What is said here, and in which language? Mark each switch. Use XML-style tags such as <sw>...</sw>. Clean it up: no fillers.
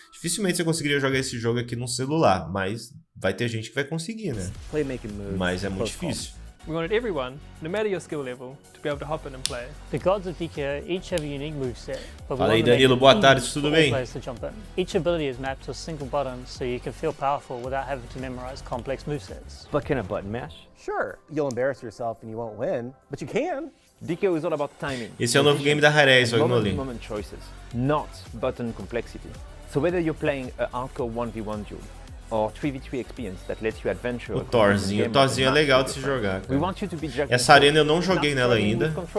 <pt>Dificilmente você conseguiria jogar esse jogo aqui no celular, mas vai ter gente que vai conseguir, né? Mas é muito difícil.</pt> <en>We wanted everyone, no matter your skill level, to be able to hop in and play. The gods of DK each have a unique moveset, but</en> <pt>Fala aí, Danilo, boa tarde, tudo bem?</pt> <en>Each ability is mapped to a single button, so you can feel powerful without having to memorize complex movesets. But can a button mash? Sure, you'll embarrass yourself and you won't win, but you can. DK is all about timing.</en> <pt>Esse é o novo game da Harez,</pt> <en>moment choices, not button complexity. So whether you're playing a hardcore 1v1 duel, or 3v3 experience that lets you adventure.</en> <pt>O Thorzinho é legal de se jogar, cara. Essa arena eu não joguei nela ainda.</pt>